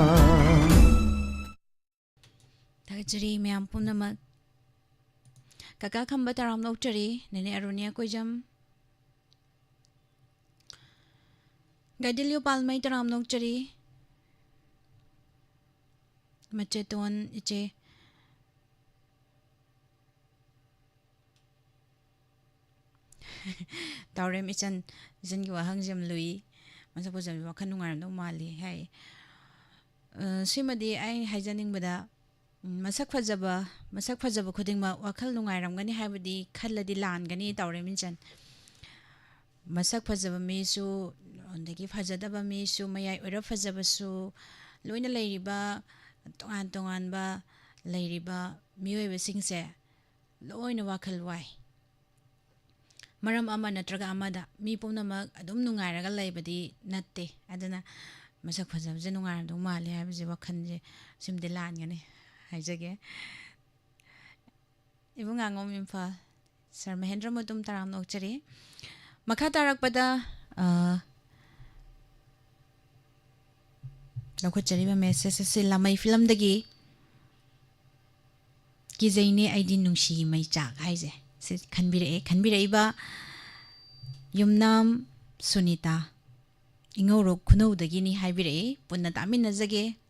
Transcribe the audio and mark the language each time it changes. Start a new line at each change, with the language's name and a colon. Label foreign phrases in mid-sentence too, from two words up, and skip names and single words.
Manipuri: ꯊꯥꯒꯠꯆꯔꯤ ꯃꯌꯥꯝ ꯄꯨꯝꯅꯃꯛ ꯀꯀꯥ ꯈꯝꯕ ꯇꯔꯥꯝ ꯂꯧꯆꯔꯤ ꯅꯦꯅꯦ ꯑꯔꯨꯅꯤꯌꯥ ꯀꯣꯏꯖꯝ ꯒꯥꯏꯗꯤꯜꯌꯨ ꯄꯥꯜꯃꯩ ꯇꯔꯥꯝ ꯂꯧꯆꯔꯤ ꯃꯆꯦꯇꯣꯟ ꯏꯆꯦ ꯇꯥꯎꯔꯦꯝ ꯏꯆꯟꯒꯤ ꯋꯥꯍꯪꯁꯦ ꯌꯥꯝ ꯂꯨꯏ ꯃꯁꯛ ꯐꯖꯕꯤ ꯋꯥꯈꯜ ꯅꯨꯡꯉꯥꯏꯔꯝꯗꯧ ꯃꯥꯜꯂꯤ ꯍꯥꯏ ꯁꯤꯃꯗꯤ ꯑꯩ ꯍꯥꯏꯖꯅꯤꯡꯕꯗ masak fajaba khudingma wakhal nungairamgani haibadi khalladi langani tawre minchan masak fajaba mi su ondagi fajadaba mi su mayai oira fajaba su loina leiriba tongan ba leiriba miyoiba singse loina wakhal wai maram ama natraga amada mi pumnamak adum nungairaga leibadi natte adana masak fajabje nungairamdong mali haibje wakhanje simde langani haijage ibung angom imphal sir mahendra mutum taram nokchari makha tarakpada lokachari ba message se lamai film dagi kizaine aidi nungshi mai chak haije se khanbire ba yumnam sunita ingoro khuno dagi ni haibire punna tamin najage